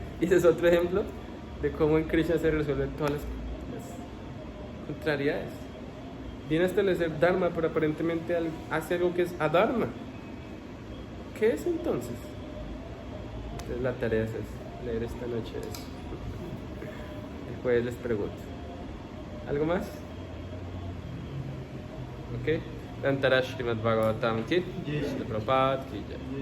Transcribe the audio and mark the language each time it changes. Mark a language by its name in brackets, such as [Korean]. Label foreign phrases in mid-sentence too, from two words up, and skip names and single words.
[Spanish] Y ese es otro ejemplo de cómo en Krishna se resuelven todas las contrariedades. Viene a establecer Dharma, pero aparentemente hace algo que es adharma. ¿Qué es entonces? Entonces la tarea es leer esta noche eso. El jueves les pregunto. ¿Algo más? Ok. [Hindi] दन्तर श्रीमद् भागवतम् की, श्रील प्रभुपाद की जय.